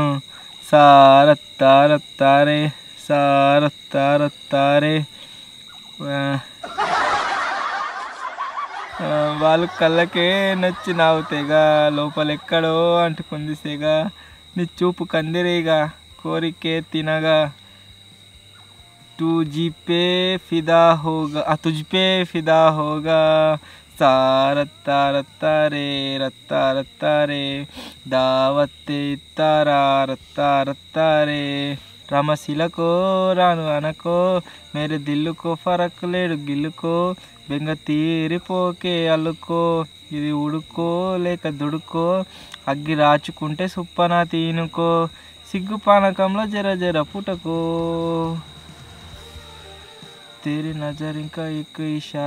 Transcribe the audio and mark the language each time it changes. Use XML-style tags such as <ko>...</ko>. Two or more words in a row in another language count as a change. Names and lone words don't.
<te>సారత్తారత్తారే సారత్తారత్తారే. వాళ్ళు కళ్ళకే నచ్చినావు తెగ, లోపలెక్కడో అంటుకుంది సెగ, నీ చూపు కందిరేగా కోరికే తినగా</te> <hi>तुझपे फिदा होगा तुझपे फिदा होगा. సారత్తారత్తారే రత్తారత్తారే దావత్తే ఇత్తారా రత్తారత్తారే.</hi> <te>రమశిలకో రాను అనకో మేరే దిల్లుకో ఫరక్ లేడు గిల్లుకో, బెంగ తీరిపోకే అల్లుకో, ఇది ఉడుకో లేక దుడుకో, అగ్గి రాచుకుంటే సుప్పన తీనుకో, సిగ్గు పానకంలో జర జర పుటకో,</te> <hi>तेरी नज़र</hi> <te>ఇంకా ఎక్కువ ఇషారా.</te>